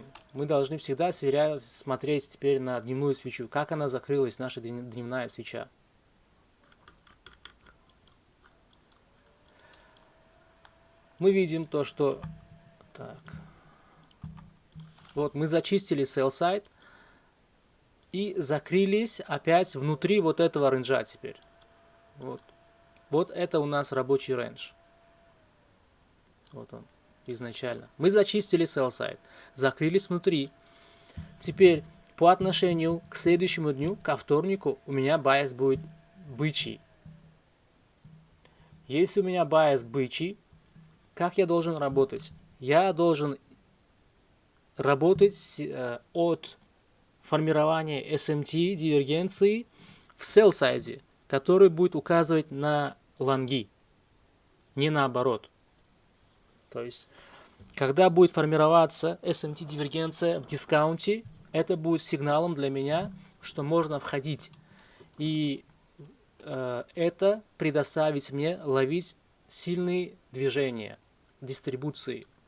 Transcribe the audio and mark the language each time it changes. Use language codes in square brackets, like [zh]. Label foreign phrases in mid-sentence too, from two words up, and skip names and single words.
[ru] Мы должны всегда смотреть теперь на дневную свечу. Как она закрылась, наша дневная свеча. Мы видим то, что... Так. Вот мы зачистили [en] sell side [ru] и закрылись опять внутри вот этого рейнджа теперь. Вот. Вот это у нас рабочий рейндж. Вот он изначально. Мы зачистили [en] sell side, [ru] закрылись внутри. Теперь по отношению к следующему дню, ко вторнику, у меня байс будет бычий. Если у меня байс бычий, как я должен работать? Я должен работать от формирования SMT дивергенции в [en] sell side, [ru] который будет указывать на лонги, не наоборот. То есть, когда будет формироваться SMT дивергенция в дискаунте, это будет сигналом для меня, что можно входить. И это предоставит мне ловить сильные движения дистрибуции.